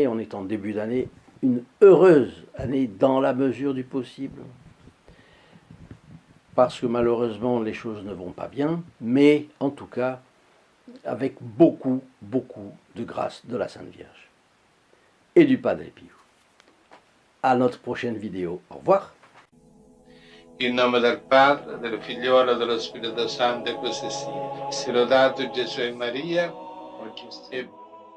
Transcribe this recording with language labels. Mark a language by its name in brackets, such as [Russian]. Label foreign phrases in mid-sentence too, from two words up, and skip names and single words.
[French] On est en début d'année, une heureuse année dans la mesure du possible. Parce que malheureusement, les choses ne vont pas bien, mais en tout cas, avec beaucoup, beaucoup de grâce de la Sainte Vierge et du Padre Pio. À notre prochaine vidéo. Au revoir. [Italian] In nome del Padre, del Figliolo e dello Spirito Santo, e così sia. Sia lodato Gesù e Maria, e